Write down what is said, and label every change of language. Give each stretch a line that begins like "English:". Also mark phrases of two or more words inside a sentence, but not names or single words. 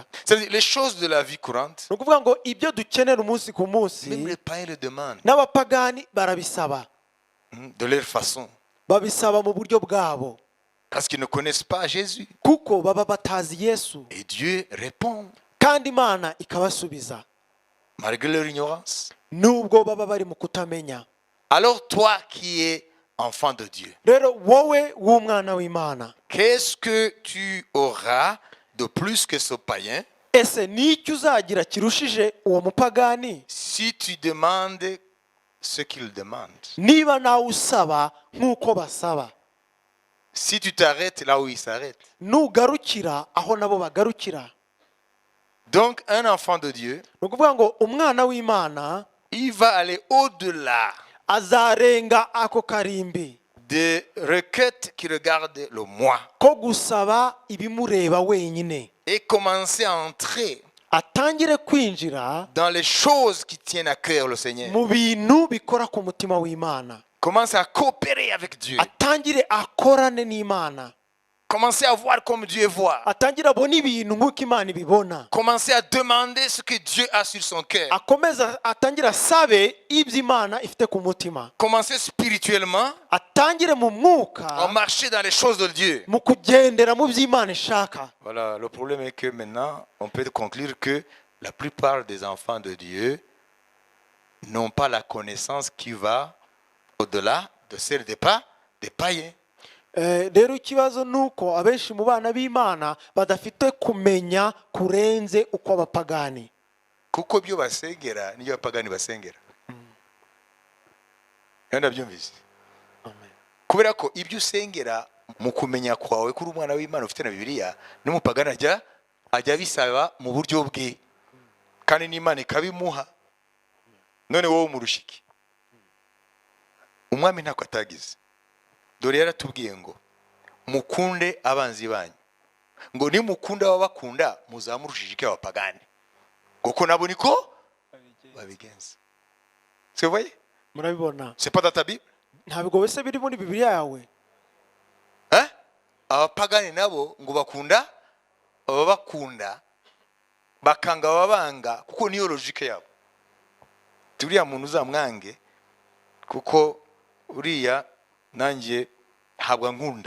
French: C'est-à-dire les choses de la vie courante,
Kinyarwanda: Ni ukuvuga ngo ibyo dukenera umunsi ku munsi
French: même les païens le demandent,
Kinyarwanda: n'abapagani barabisaba,
French: de leur façon,
Kinyarwanda: babisaba mu buryo bwabo
French: parce qu'ils ne connaissent pas Jésus.
Kinyarwanda: kuko baba batazi Yesu,
French: Et Dieu répond,
Kinyarwanda: kandi Imana ikabasubiza
French: malgré leur ignorance.
Kinyarwanda: nubwo baba bari mu kutamenya.
French: Alors toi qui es enfant de Dieu,
Kinyarwanda: Rero wowe w'umwana w'Imana,
French: qu'est-ce que tu auras de plus que ce païen
Kinyarwanda: ese n'icyo uzagira kirushije uwo mupagani
French: si tu demandes ce qu'il demande?
Kinyarwanda: niba nawe usaba nk'uko basaba,
French: Si tu t'arrêtes là où il s'arrête.
Kinyarwanda: nugarukira aho nabo bagarukira.
French: Donc un enfant de Dieu,
Kinyarwanda: Ni ukuvuga ngo umwana w'Imana
French: il va aller au-delà
Kinyarwanda: azarenga ako karimbi
French: des requêtes qui regardent le moi
Kinyarwanda: ko gusaba ibimureba wenyine,
French: et commencer à entrer
Kinyarwanda: atangire kwinjira
French: dans les choses qui tiennent à cœur le Seigneur.
Kinyarwanda: mu bintu bikora ku mutima w'Imana,
French: Commencer à coopérer avec Dieu.
Kinyarwanda: atangire akorane n'Imana,
French: Commencer à voir comme Dieu voit.
Kinyarwanda: atangire abone ibintu nk'uko Imana ibibona,
French: Commencer à demander ce que Dieu a sur son cœur.
Kinyarwanda: akomeza atangire asabe ibyo Imana ifite ku mutima,
French: Commencer spirituellement
Kinyarwanda: atangire mu
French: à
Kinyarwanda: mwuka
French: marcher dans les choses de Dieu.
Kinyarwanda: mu kugendera mu byo Imana ishaka.
French: Voilà, le problème est que maintenant, on peut conclure que la plupart des enfants de Dieu n'ont pas la connaissance qui va au-delà de celle des païens.
Kinyarwanda: Rero ikibazo ni uko abenshi mu bana b'Imana badafite kumenya kurenze uko abapagani, Kuko byo basengera niyo abapagani basengera. Ndabyumvise. Kubera ko ibyo usengera mu kumenya kwawe kuri umwana w'Imana ufite na Bibiliya n'umupagani ajya bisaba mu buryo bwe kandi n'Imana ikabimuha. None wowe umurushiki umwami ntako atagize. Dore yaratubwiye ngo mukunde abanzi banyu, ngo nimukunda ababakunda muzamurushije iki abapagani, kuko nabo niko babigenza.
French: C'est vrai?
Kinyarwanda: murabibona?
French: C'est pas dans ta Bible?
Kinyarwanda: Ntabwo wese biri muri Bibiliya yawe?
French: Hein?
Kinyarwanda: Abapagani nabo ngo bakunda ababakunda bakanga ababanga, kuko niyo logique yabo. Turiya muntu uzamwange kuko uriya nanjye ntabwo nkunda.